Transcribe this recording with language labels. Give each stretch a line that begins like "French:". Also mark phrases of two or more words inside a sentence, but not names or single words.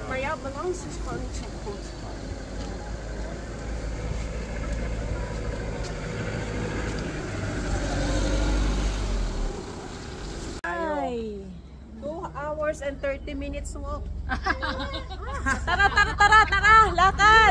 Dutch: Ja, maar anders is het gewoon niet zo goed. Ay.
English: 2 hours and 30 minutes walk.
Filipino: Tara, tara, tara, tara! Lakad!